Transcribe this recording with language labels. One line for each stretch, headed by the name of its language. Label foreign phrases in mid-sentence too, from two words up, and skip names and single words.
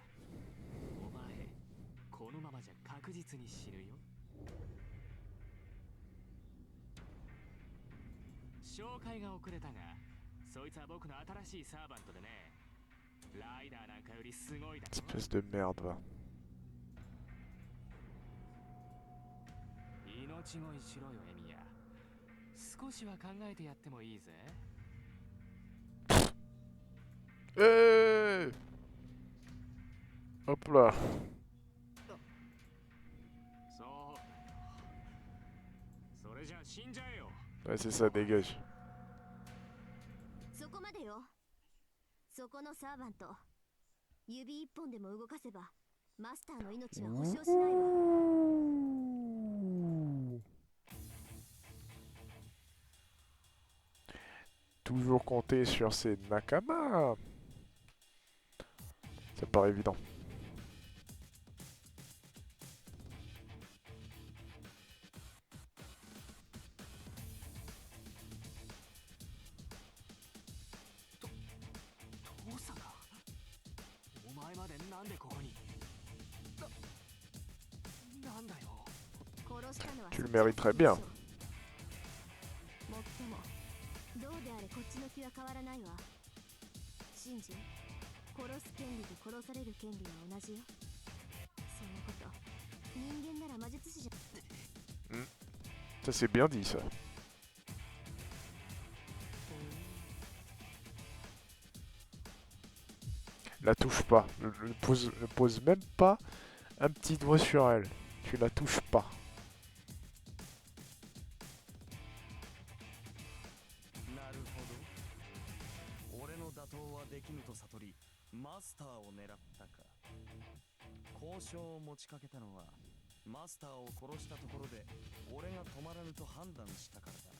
Japanese: お前このままじゃ確実に死ぬよ。紹介が遅れたが、そいつは僕の新しいサーバントでね。ライダーなんかよりすごいだろ。
French: Espèce de merde, va.
Japanese: 命乞いしろよ、エミヤ。少しは考えてやってもいいぜ。
French: Hey Hop là.
Japanese: そうだよ。それじゃあ死んじゃえよ。
French: Ouais, c'est ça, dégage.
Japanese: そこまでよ。そこのサーバント、指一本でも動かせばマスターの命は保証しないわ。
French: Toujours compter sur ses Nakama. Ça paraît évident.
Japanese: 父さんが、お前までなんでここに。なんだよ。殺したのは
French: Tu le mériterais bien.
Japanese: もっともどうであれこっちの気は変わらないわ。シンジ、殺す権利と殺される権利は同じよ。そんなこと人間なら魔術師じゃ。
French: Ça c'est bien dit ça. La touche pas. Ne pose même pas un petit doigt sur elle. Tu la touches pas.
Japanese: なるほど。俺の打倒はできぬと悟り、マスターを狙ったか。交渉を持ちかけたのは、マスターを殺したところで俺が止まらぬと判断したからだな。